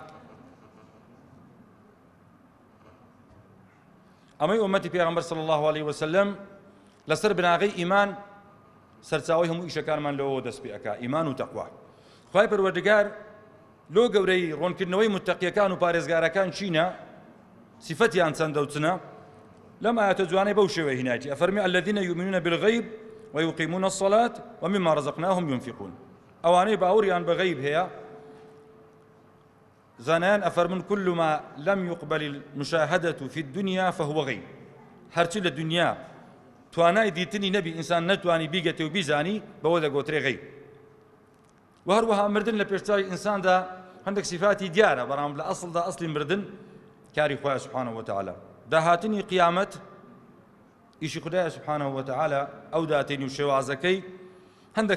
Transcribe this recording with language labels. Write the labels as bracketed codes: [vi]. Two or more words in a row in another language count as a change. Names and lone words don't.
[ckb] ئەمەی ئومەتی پێغەمبەر [ar] صلی الله عليه وسلم [ckb] لەسەر بناغەی ئیمان سەرچاوی هەموو ئیشەکانمان لەوە دەست پێ ئەکا ئیمان و تەقوا خوای پەروەردگار لۆ گەورەی ڕوونکردنەوەی متەقیەکان و پارێزگارەکان چینە صفەتیان چەندە و چنە لەم ئاەتە جوانەی بەو شێوەیە هینایەتی ئەفەرمی [ar] الذين يؤمنون بالغیب ويقيمون الصلاة ومما رزقناهم ينفقون [ckb] ئەوانەی باوەڕیان بە غەیب هەیە زانایان ئەفەرمن [ar] كل ما لم يقبل المشاهدة في الدنيا فهو غيب [ckb] هەرچی لە دنیا توانای دیتنی نەبی ئینسان نەتوانی بیگەتێ و بیزانی بەوە دەگۆترێ غەیب و هەروەها مردن لە پێشچاوی ئینساندا هەندێک صفاتی دیارە بەڕام لە ئەسڵدا ئەسڵی مردن کاری خوای [ar] سبحانه وتعالى [ckb] داهاتنی قیامەت ئیشی خدای [ar] سبحانه وتعالى [ckb] ئەو داتێنی و شێوازەکەی هەندێک